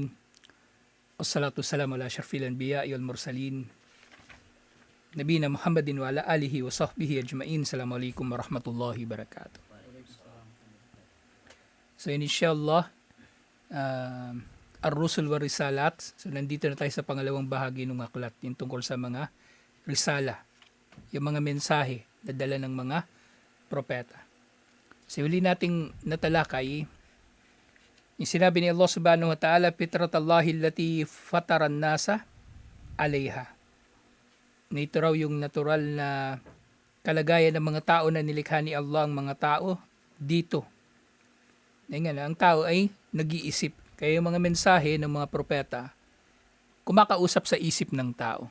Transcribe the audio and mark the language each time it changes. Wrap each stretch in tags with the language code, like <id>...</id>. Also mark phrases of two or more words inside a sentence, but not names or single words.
<ar>والصلاة والسلام على أشرف الأنبياء والمرسلين. نبينا محمد وعلى آله وصحبه أجمعين. السلام عليكم ورحمة الله وبركاته. So إن شاء الله، الرسل والرسالات.</ar> <tl>So nandito na tayo sa pangalawang bahagi ng aklat, yung tungkol sa mga risala, yung mga mensahe na dala ng mga propeta. So huli nating natalakay, yung sinabi ni Allah</tl> <ar>سبحانه وتعالى, فطرة الله التي فطر الناس عليها.</ar> <tl>Na ito raw yung natural na kalagayan ng mga tao na nilikha ni Allah ang mga tao dito. Ang tao ay nag-iisip. Kaya yung mga mensahe ng mga propeta, kumakausap sa isip ng tao.</tl>